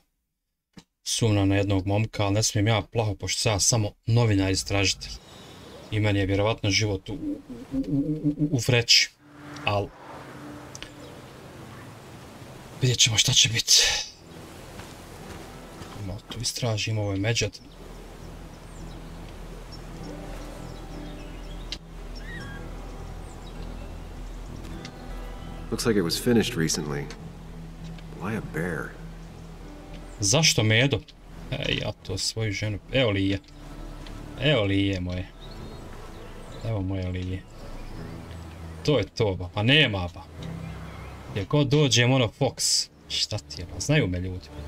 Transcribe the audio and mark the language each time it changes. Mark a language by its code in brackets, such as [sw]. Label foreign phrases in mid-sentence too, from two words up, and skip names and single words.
[bs] Sumnjam na jednog momka, ali ne smijem ja plaho, pošto sam ja samo novinar istražitelj. I meni je vjerovatno život u vreći. Ali vidjet ćemo šta će biti. Tu istražimo, ovo je međad. [en] Looks like it was finished recently. Why a bear? [bs] Zašto medo? Ja to svoju ženu. Evo lije. Evo lije moje. Evo moje lije. To je to, ba. Pa nema, ba. Gdje god dođem, ono Fox. Šta ti je, ba? Znaju me ljudi.